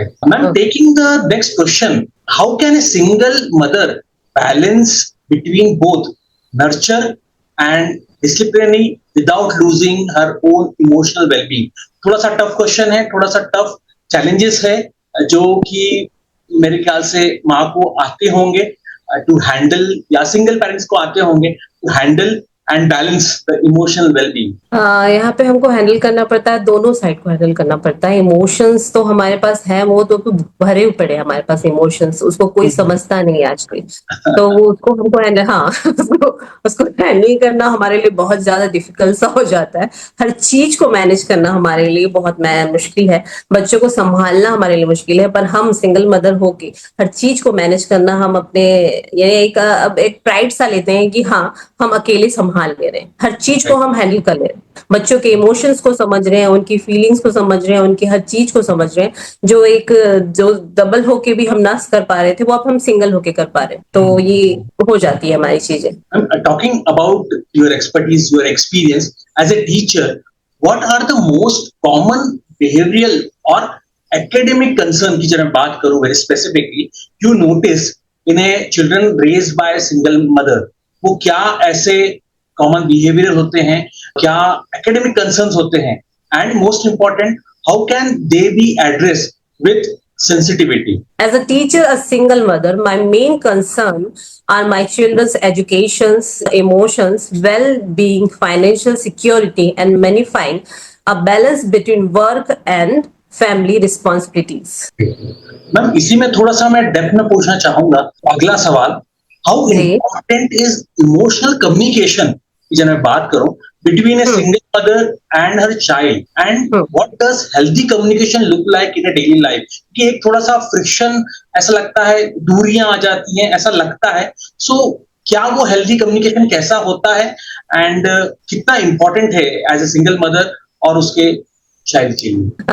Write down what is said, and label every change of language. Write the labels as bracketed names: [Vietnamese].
[English] Ma'am, taking the next question, how can a single mother balance between both nurture and disciplinary without losing her own emotional wellbeing? [Hindi] थोड़ा सा tough question है, थोड़ा सा tough challenges है जो कि मेरे ख्याल से माँ को आते होंगे टू हैंडल, या सिंगल पेरेंट्स को आते होंगे to handle [English] and balance the emotional well-being? [Hindi] यहाँ पे हमको हैंडल करना पड़ता है, दोनों साइड को हैंडल करना पड़ता है। इमोशंस तो हमारे पास है, वो तो भरे पड़े हैं हमारे पास इमोशंस, उसको कोई समझता नहीं है आजकल। तो वो उसको हमको हैंडल उसको हैंडल करना हमारे लिए बहुत ज़्यादा डिफ़िकल्ट सा हो जाता है। हर चीज़ को मैनेज करना हमारे लिए बहुत मुश्किल है। बच्चों को सँभालना हमारे लिए मुश्किल है, पर हम सिंगल मदर होके हर चीज़ को मैनेज करना हम अपने ये अब एक प्राइड सा लेते हैं कि हाँ, हम अकेले सँभाल ले रहे हैं। हर चीज़ को हम हैंडल कर ले रहे हैं। बच्चों के इमोशंस को समझ रहे हैं, उनकी फीलिंग्स को समझ रहे हैं, उनकी हर चीज़ को समझ रहे हैं, जो डबल होके भी हम ना कर पा रहे थे, वो अब हम सिंगल होके कर पा रहे हैं। तो ये हो जाती है हमारी चीज़ें। [English] Talking about your expertise, your experience as a teacher, what are the most common behavioral or academic concern [Hindi] की जब मैं बात करूँ [English] very specifically, you notice in a children raised by a single mother, [Hindi] वो क्या ऐसे कॉमन बिहेवियर होते हैं, क्या एकेडमिक कंसर्न्स होते हैं, [English] And most important how can they be address with sensitivity? As a teacher, a single mother, my main concern are my children's educations, emotions, well-being, financial security, and manifying a balance between work and family responsibilities. [Hindi] Ma'am इसी में थोड़ा सा मैं depth में पूछना चाहूंगा अगला सवाल, [English] how important is emotional communication [Hindi] जब मैं बात करूं [English] between a single mother and her child, and what does healthy communication look like in a daily life? [Hindi] कि एक थोड़ा सा फ्रिक्शन ऐसा लगता है, दूरियां आ जाती हैं ऐसा लगता है, सो क्या वो [English] healthy communication [Hindi] कैसा होता है एंड कितना इम्पोर्टेंट है [English] as a single mother [Hindi] और उसके चाइल्ड के लिए?